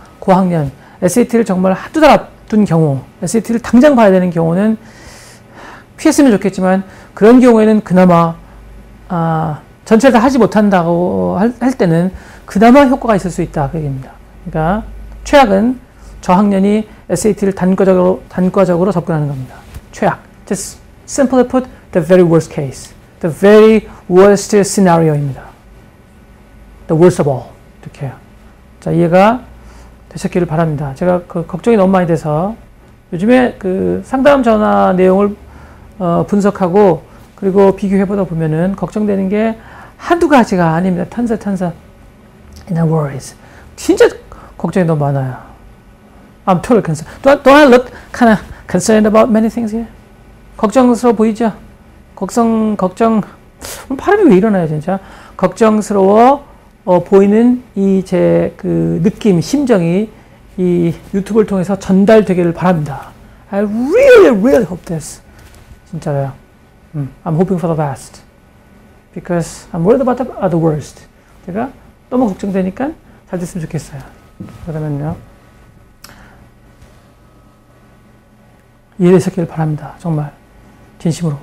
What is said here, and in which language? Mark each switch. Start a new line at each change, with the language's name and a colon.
Korean: 고학년 SAT를 정말 한두 달 앞둔 경우 SAT를 당장 봐야 되는 경우는 피했으면 좋겠지만 그런 경우에는 그나마 전체를 다 하지 못한다고 할 때는 그나마 효과가 있을 수 있다 그 얘기입니다. 그러니까 최악은 저학년이 SAT를 단과적으로 접근하는 겁니다. 최악.
English: Just simply put, the very worst case. The very worst scenario입니다. The worst of all.
Korean: 이렇게요. 자, 이해가 되셨기를 바랍니다. 제가 걱정이 너무 많이 돼서 요즘에 상담 전화 내용을 분석하고 그리고 비교해보다 보면은 걱정되는 게 한두 가지가 아닙니다.
English: tons in worries.
Korean: 진짜 걱정이 너무 많아요.
English: I'm totally concerned. Don't I look kind of concerned about many things here?
Korean: 걱정스러워 보이죠? 걱정, 오늘 발음이 왜 이러나요, 진짜? 걱정스러워 보이는 제 느낌, 심정이 이 유튜브를 통해서 전달되기를 바랍니다.
English: I really hope this.
Korean: 진짜로요.
English: I'm hoping for the best. Because I'm worried about the worst.
Korean: 제가 너무 걱정되니까 잘 됐으면 좋겠어요. 그러면요. 이해되셨기를 바랍니다. 정말. 진심으로.